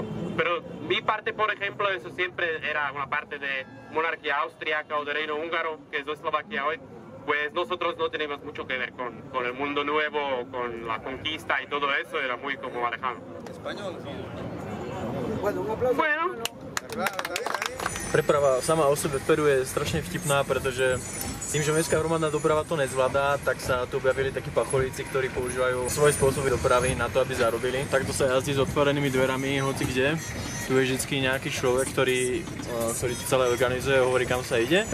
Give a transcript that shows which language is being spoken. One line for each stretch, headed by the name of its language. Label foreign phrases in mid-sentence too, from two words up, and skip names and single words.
Spanish: Pero mi parte, por ejemplo, eso siempre era una parte de monarquía austríaca o de reino húngaro, que es Eslovaquia hoy. Pues nosotros no tenemos mucho que ver con el mundo nuevo, con la conquista y todo eso, era muy como alejado. Español. Bueno, un aplauso. Bueno.
Slovak: Preprava sama o sebe v Peru je strašne vtipná, pretože Tým, že mestská hromadná doprava to nezvládá, tak sa tu objavili takí pacholíci, ktorí používajú svoje spôsoby dopravy na to, aby zarobili. Takto sa jazdí s otvorenými dverami hoci kde. Tu je vždy nejaký človek, ktorý to celé organizuje a hovorí, kam sa ide.